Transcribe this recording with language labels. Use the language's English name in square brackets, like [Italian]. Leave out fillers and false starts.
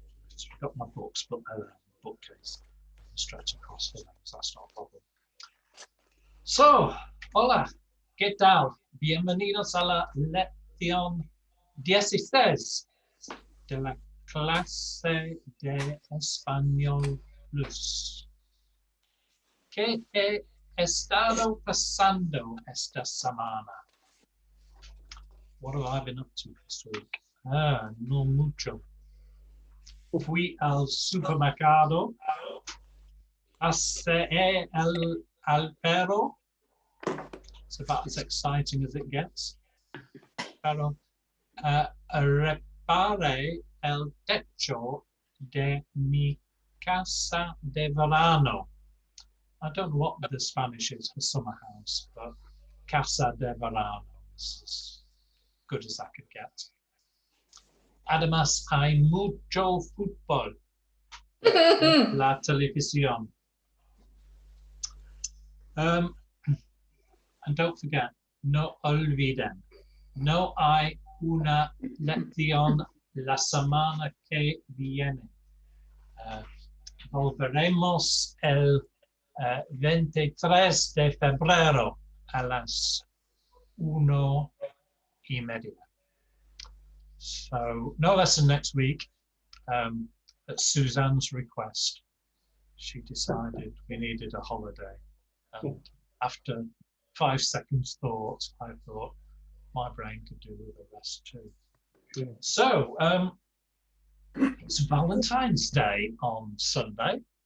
[English] Just got my books, but bookcase stretch across for them, so that's not a problem. [Spanish] So, hola, ¿qué tal? Bienvenidos a la lección 16 de la clase de Español Plus. ¿Qué he estado pasando esta semana? [English] What have I been up to this week? [Spanish] No mucho. Fui al supermercado, pasé al perro. [English] It's about as exciting as it gets. [Spanish] Pero reparé el techo de mi casa de verano. [English] I don't know what the Spanish is for summer house, but [Spanish] casa de verano [English] is as good as I could get. [Spanish] Además, hay mucho fútbol en la televisión. [English] And don't forget, [Spanish] no olviden, [English] no hay una lección la semana que viene. [Spanish] Volveremos el 23 de febrero a las 1:30. [English] So no lesson next week. At Suzanne's request, she decided we needed a holiday. And after 5 seconds thought, I thought my brain could do with the rest too. Yeah. So it's Valentine's Day on Sunday.